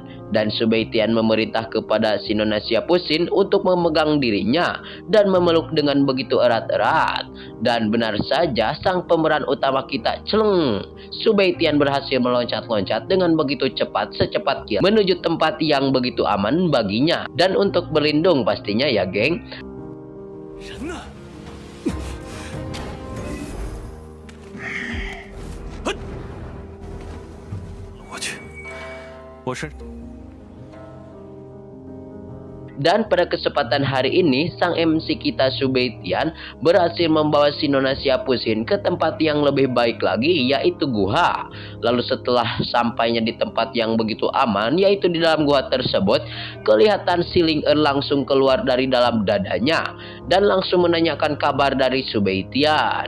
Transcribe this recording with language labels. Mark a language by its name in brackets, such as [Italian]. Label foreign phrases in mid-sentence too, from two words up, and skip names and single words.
[Indonesian] Dan Subaitian memerintah kepada si Nona Siapusin untuk memegang dirinya dan memeluk dengan begitu erat-erat. Dan benar saja sang pemeran utama kita celeng. Subaitian berhasil meloncat-loncat dengan begitu cepat secepat kilat menuju tempat yang begitu aman baginya. Dan untuk berlindung pastinya ya geng. [Chinese] 人呢？我去，我身。 [Indonesian] Dan pada kesempatan hari ini, sang MC kita Subaitian berhasil membawa si Nona Siapusin ke tempat yang lebih baik lagi, yaitu gua. Lalu setelah sampainya di tempat yang begitu aman, yaitu di dalam gua tersebut, kelihatan si Ling Er langsung keluar dari dalam dadanya dan langsung menanyakan kabar dari Subaitian.